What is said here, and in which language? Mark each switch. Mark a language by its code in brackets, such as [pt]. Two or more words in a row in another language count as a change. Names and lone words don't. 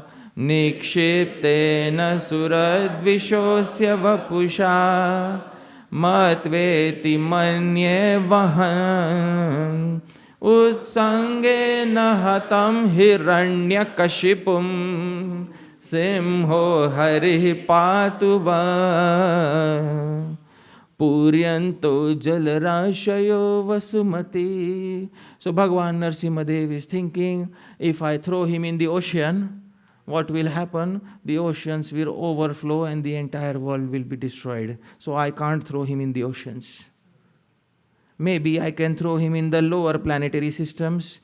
[sa] निक्षिप्तेन सुरद्विषोऽस्य वपुषा मत्वेति मन्ये वहन् उत्सङ्गे निहतं हिरण्यकशिपुं सिंहो हरिः पातु वः पूर्यन्ते जलराशयो वसुमती. [en] So Bhagavan Narasimha Dev is thinking, if I throw him in the ocean, what will happen? The oceans will overflow and the entire world will be destroyed. So I can't throw him in the oceans. Maybe I can throw him in the lower planetary systems.